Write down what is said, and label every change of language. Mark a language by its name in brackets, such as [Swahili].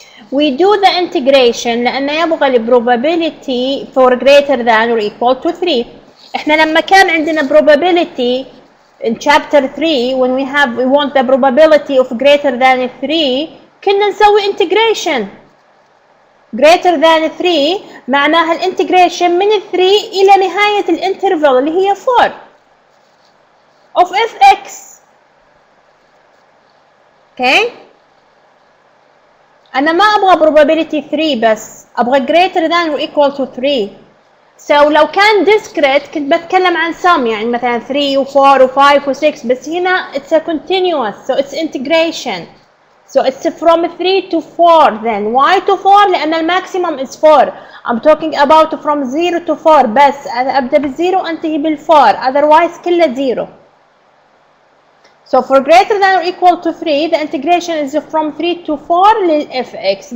[English] we do the integration [Arabic] لأنه يبغى ال [English] probability for greater than or equal to 3. [Arabic] إحنا لما كان عندنا [English] probability in chapter 3 when we want the probability of greater than 3 [Arabic] كنا نسوي [English] integration. greater than 3 [Arabic] معناها الانتجريشن من 3 إلى نهاية الانترفال اللي هي 4 [English] of fx. okay. [Arabic] أنا ما أبغى probability 3 بس أبغى [English] greater than or equal to 3. [Arabic] so لو كان discrete كنت بتكلم عن sum يعني مثلا 3 و 4 و 5 و 6 بس هنا [English] it's a continuous so it's integration. so it's from 3 to 4 then. why to 4؟ [Arabic] لأن الماكسيمم [English] is 4. I'm talking about from 0 to 4 [Arabic] بس أبدأ بالزيرو أنتهي بالفور [English] otherwise [Arabic] كله 0. [English] so for greater than or equal to 3 the integration is from 3 to 4 للfx.